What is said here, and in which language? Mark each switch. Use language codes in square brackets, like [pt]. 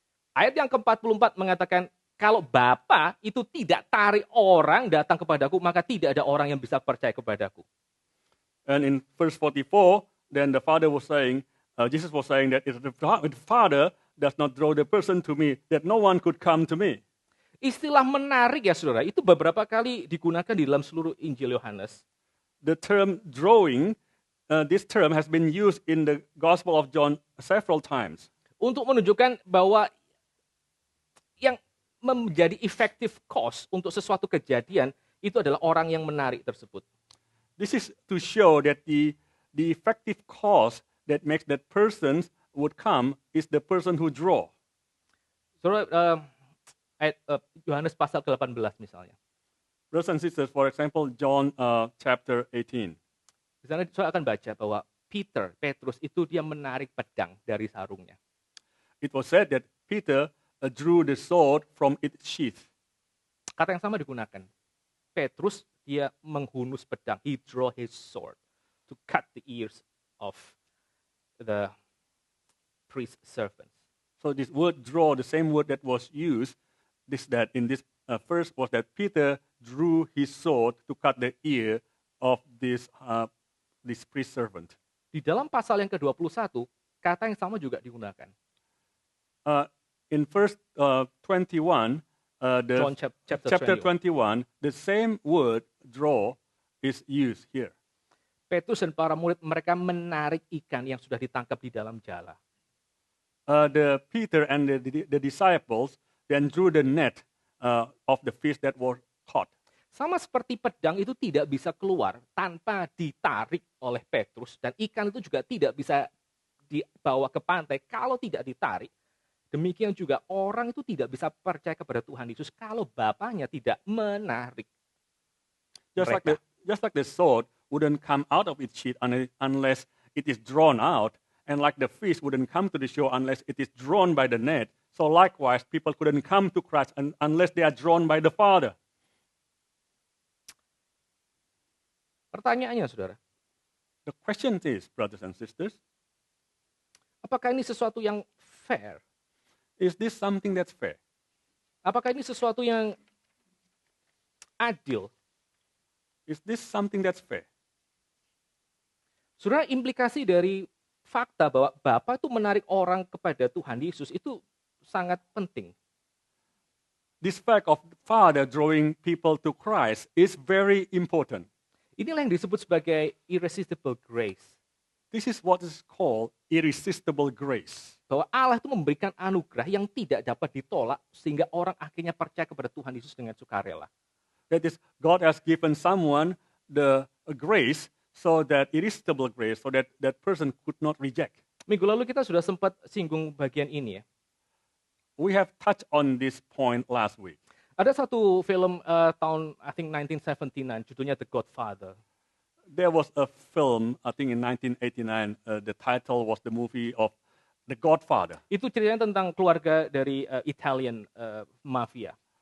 [id] Ayat yang ke-44 mengatakan, kalau Bapa itu tidak tarik orang datang kepadaku, maka tidak ada orang yang bisa percaya kepadaku. [en] And in verse 44, then the Father was saying, Jesus was saying that if the Father does not draw the person to me, that no one could come to me. [id] Istilah menarik ya saudara, itu beberapa kali digunakan di dalam seluruh Injil Yohanes. [en] The term drawing, this term has been used in the Gospel of John several times. [id] Untuk menunjukkan bahwa yang menjadi effective cause untuk sesuatu kejadian, itu adalah orang yang menarik tersebut. [en] This is to show that the effective cause that makes that person would come is the person who draw. [id] Saudara, ayat Yohanes pasal ke-18 misalnya. [en] Brothers and sisters, for example, John chapter 18. [id] Di sana saya akan baca bahwa Petrus itu dia menarik pedang dari sarungnya. [en] It was said that Peter drew the sword from its sheath. [id] Kata yang sama digunakan. Petrus dia menghunus pedang. [en] He draw his sword to cut the ears of the priest servants. So this word draw, the same word that was used, that in this verse was that Peter drew his sword to cut the ear of this priest servant. [id] Di dalam pasal yang ke-21, kata yang sama juga digunakan. [en] In verse 21, John chapter 21, the same word draw is used here. [id] Petrus dan para murid mereka menarik ikan yang sudah ditangkap di dalam jala. [en] The Peter and the disciples then drew the net of the fish that were caught. [id] Sama seperti pedang itu tidak bisa keluar tanpa ditarik oleh Petrus, dan ikan itu juga tidak bisa dibawa ke pantai kalau tidak ditarik. Demikian juga orang itu tidak bisa percaya kepada Tuhan Yesus kalau Bapaknya tidak menarik mereka. [en] Just like the sword wouldn't come out of its sheath unless it is drawn out, and like the fish wouldn't come to the shore unless it is drawn by the net. So likewise, people couldn't come to Christ unless they are drawn by the Father. [id] Pertanyaannya, saudara, [en] The question is, brothers and sisters, [id] apakah ini sesuatu yang fair? [en] is this something that's fair? [id] Apakah ini sesuatu yang adil? [en] Is this something that's fair? [id] Saudara, implikasi dari fakta bahwa Bapa itu menarik orang kepada Tuhan Yesus itu sangat penting. [en] This fact of Father drawing people to Christ is very important. [id] Inilah yang disebut sebagai irresistible grace. [en] This is what is called irresistible grace. [id] Bahwa Allah itu memberikan anugerah yang tidak dapat ditolak sehingga orang akhirnya percaya kepada Tuhan Yesus dengan sukarela. [en] That is, God has given someone the grace, so that irresistible grace, so that that person could not reject. [id] Minggu lalu kita sudah sempat singgung bagian ini ya. [en] We have touched on this point last week. [id] Ada satu film tahun [en] I think [id] 1979 judulnya The Godfather. [en] There was a film, I think in 1989, the title was the movie of The Godfather. [id] Itu ceritanya tentang keluarga dari Italian mafia.